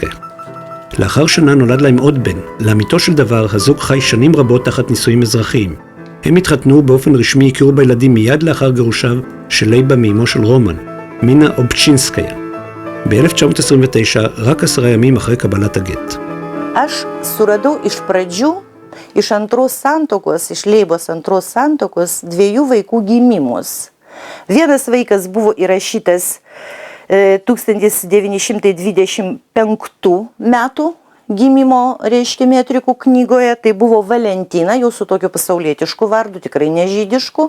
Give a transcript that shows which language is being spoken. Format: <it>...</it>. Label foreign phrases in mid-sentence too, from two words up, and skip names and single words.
<he>לאחר שנה נולד להם עוד בן. לאמיתו של דבר, הזוג חי שנים רבות תחת נישואים אזרחיים. הם התחתנו באופן רשמי, הכירו בילדים מיד לאחר גירושיו של לייבה מאמו של רומן, מינה אובצ'ינסקיה. ב-1929, רק 10 ימים אחרי קבלת הגט.</he> <lt>Aš suradau iš pradžių, iš antros santuokos, iš Leibos antros santuokos, 2 vaikų gimimus. Vienas vaikas buvo įrašytas 1925 metų gimimo, reiškia, metrikų knygoje, tai buvo Valentina, jau su tokiu pasaulietišku vardu, tikrai nežydišku.</lt>